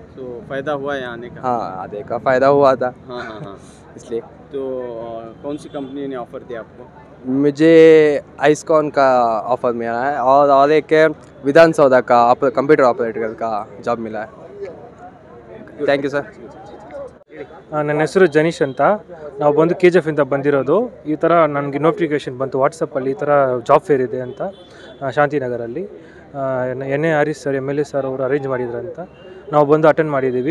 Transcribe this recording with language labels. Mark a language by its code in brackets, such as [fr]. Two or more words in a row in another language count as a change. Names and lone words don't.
[hi] So फ़ायदा हुआ है आने का? हाँ आने का फ़ायदा हुआ था हाँ हाँ हाँ। इसलिए। तो कौन सी कंपनी ने ऑफ़र दिया आपको? मुझे आइसकॉन का ऑफ़र मिला है और एक विधानसौधा का [en] computer operator [hi] का जॉब मिला है। [en] thank you sir. [kn] ನನ್ನ ಹೆಸರು ಜನೀಶ್ ಅಂತ. ನಾವು ಬಂದು KGF ಇಂದ ಬಂದಿರೋದು. ಈ ಥರ ನನಗೆ ನೋಟಿಫಿಕೇಷನ್ ಬಂತು ವಾಟ್ಸಪ್ಪಲ್ಲಿ, ಈ ಥರ [en] job fair [kn] ಇದೆ ಅಂತ ಶಾಂತಿನಗರಲ್ಲಿ. NA ಹರೀಶ್ ಸರ್ MLA ಸರ್ ಅವರು ಅರೇಂಜ್ ಮಾಡಿದ್ರಂತ ನಾವು ಬಂದು ಅಟೆಂಡ್ ಮಾಡಿದ್ದೀವಿ.